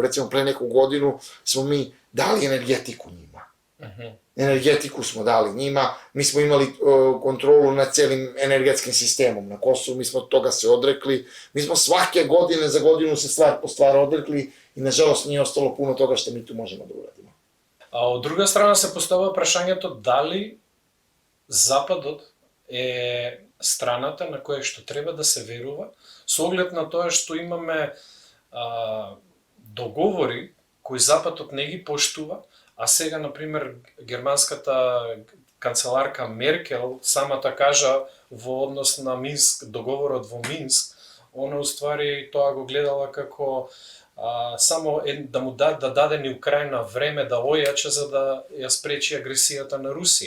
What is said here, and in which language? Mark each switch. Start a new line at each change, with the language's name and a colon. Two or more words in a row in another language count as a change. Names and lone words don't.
Serbian: Recimo, pre neku godinu smo mi dali energetiku njima. Energetiku smo dali njima, mi smo imali kontrolu nad celim energetskim sistemom na Kosovu, mi smo od toga se odrekli, mi smo svake godine za godinu se stvar po stvar odrekli i nažalost nije ostalo puno toga što mi tu možemo da uradimo.
Macedonian: А од друга страна се поставува прашањето дали Западот е страната на која што треба да се верува, со оглед на тоа што имаме договори кои Западот не ги поштува, а сега, например, германската канцеларка Меркел самата кажа во однос на Минск, договорот во Минск, она уствари тоа го гледала како само да му да даде ни Украина време да ојача за да ја спречи агресијата на Русија.